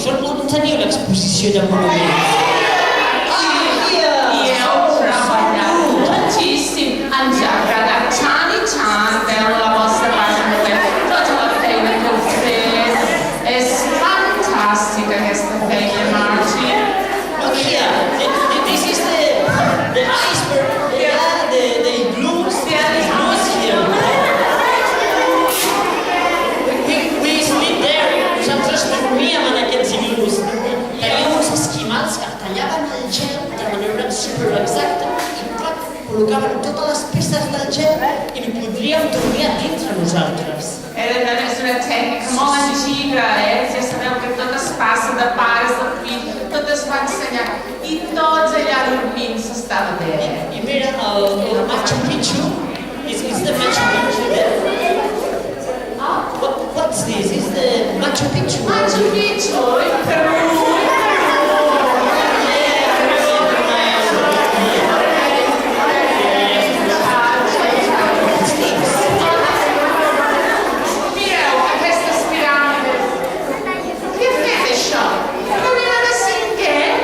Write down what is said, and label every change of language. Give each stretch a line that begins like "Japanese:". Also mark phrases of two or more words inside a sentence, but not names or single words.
Catalan: On teniu l'exposició de monuments? I heu treballat moltíssim. Ens ha agradat tant i tant veure la vostra pàgina web. Tota la feina que heu fet. És fantàstica aquesta feina, Martin.
English: Look here. This is the iceberg. The igloos. The igloos here.
Catalan: Dormíem en aquests iglús. Teníem uns esquimals que tallaven el gel de manera superexacta i col·locaven totes les peces del gel i li podríem dormir a dintre nosaltres. És una tècnica molt antiga, ja sabeu que tot es passa de pares a fill, tot es va ensenyar i tots allà dormint s'estava bé. I mira, el Machu Picchu, és
English: the Machu Picchu there? What's this? Is the Machu Picchu? Machu Picchu in Peru.
Catalan: Mireu aquestes piràmides. Què ha fet això? No n'hi ha de cinquè?